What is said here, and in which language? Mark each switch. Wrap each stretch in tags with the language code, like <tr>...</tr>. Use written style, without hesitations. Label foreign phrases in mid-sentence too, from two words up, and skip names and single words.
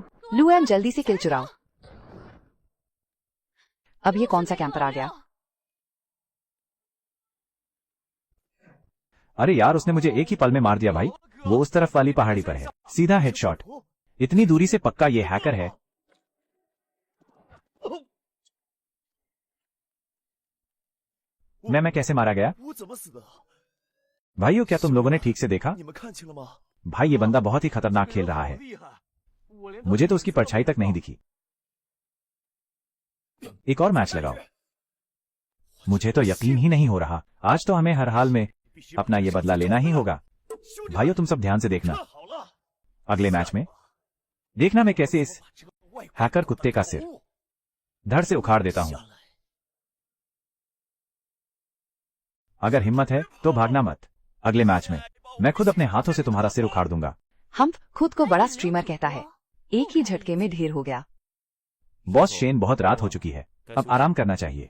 <hi>लुआन, जल्दी से किल चुराओ। अब ये कौन सा कैंपर आ गया? अरे यार, उसने मुझे एक ही पल में मार दिया भाई। वो उस तरफ वाली पहाड़ी पर है, सीधा हेडशॉट। इतनी दूरी से पक्का ये हैकर है। मैं कैसे मारा गया?</hi> <zh>我怎么死的？</zh> <hi>भाइयों, क्या तुम लोगों ने ठीक से देखा?</hi> <zh>你们看清了吗？</zh> <hi>भाई, ये बंदा बहुत ही खतरनाक खेल रहा है।</hi> <zh>好厉害！我连</zh> <hi>मुझे तो उसकी परछाई तक नहीं दिखी। एक और मैच लगाओ। मुझे तो यकीन ही नहीं हो रहा। आज तो हमें हर हाल में अपना ये बदला लेना ही होगा। भाइयों, तुम सब ध्यान से देखना।</hi> <zh>看好了，</zh> <hi>अगले मैच में देखना मैं कैसे इस</hi> <zh>这个外国</zh> <hi>हैकर कुत्ते का सिर धड़ से उखाड़ देता हूं।</hi> <zh>下来，</zh> <hi>अगर हिम्मत है तो भागना मत। अगले मैच में मैं खुद अपने हाथों से तुम्हारा सिर उखाड़ दूंगा। हम खुद को बड़ा स्ट्रीमर कहता है। एक ही झटके में ढेर हो गया। बॉस शेन, बहुत रात हो चुकी है, अब आराम करना चाहिए।</hi>